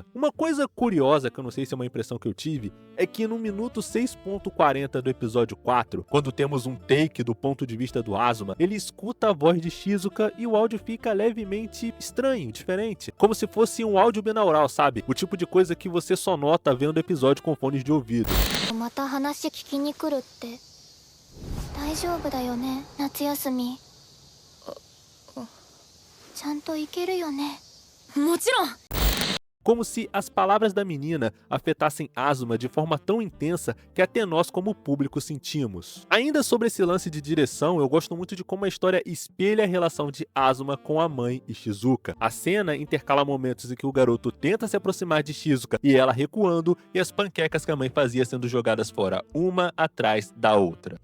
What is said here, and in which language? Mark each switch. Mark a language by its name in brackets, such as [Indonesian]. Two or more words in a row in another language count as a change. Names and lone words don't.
[Portuguese] Uma coisa curiosa, que eu não sei se é uma impressão que eu tive, é que no minuto 6.40 do episódio 4, quando temos um take do ponto de vista do Azuma, ele escuta a voz de Shizuka e o áudio fica levemente estranho, diferente. Como se fosse um áudio binaural, sabe? O tipo de coisa que você só nota vendo o episódio com fones de ouvido. [Japanese] また話聞きに来るって大丈夫だよね夏休みちゃんと行けるよねもちろん [Portuguese] Como se as palavras da menina afetassem Azuma de forma tão intensa que até nós como público sentimos. Ainda sobre esse lance de direção, eu gosto muito de como a história espelha a relação de Azuma com a mãe e Shizuka. A cena intercala momentos em que o garoto tenta se aproximar de Shizuka e ela recuando, e as panquecas que a mãe fazia sendo jogadas fora, uma atrás da outra.